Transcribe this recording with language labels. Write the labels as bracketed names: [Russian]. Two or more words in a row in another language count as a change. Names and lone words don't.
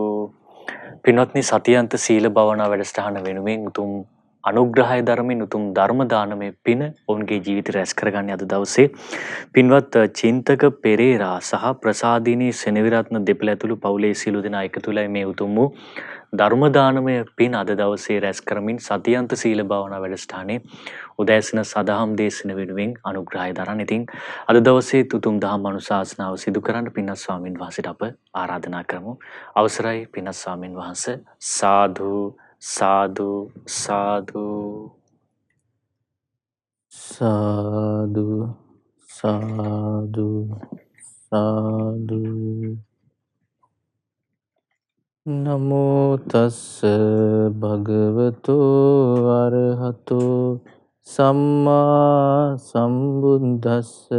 [Sinhala] පින්වත්නි, සතියන්ත සීල භාවනා වැඩසටහන වෙනුවෙන් උතුම් අනුග්‍රහය ධර්මයෙන් උතුම් ධර්ම දානමය පින ඔවුන්ගේ ජීවිත රැස් කරගන්නේ අද දවසේ පින්වත් චින්තක පෙරේරා සහ ප්‍රසාදිනී සෙනවිරත්න දෙපළ ඇතුළු පවුලේ සියලු දෙනා එකතු වෙලා මේ උතුම් වූ ධර්ම දානමය පින අද දවසේ රැස් කරමින් සතියන්ත සීල භාවනා වැඩසටහනේ උදෑසන සදහම් දේශන වෙනුවෙන් අනුග්‍රහය දරන. ඉතින් අද දවසේ උතුම් දහම් අනුශාසනාව සිදු කරන්න පින්වත් ස්වාමින් වහන්සේට අප ආරාධනා කරමු. අවසරයි පින්වත් ස්වාමින් වහන්සේ. සාදු සාදු සාදු සාදු සාදු සාදු. [Pali] නමෝ තස්ස භගවතු අරහතු සම්මා සම්බුද්දස්ස.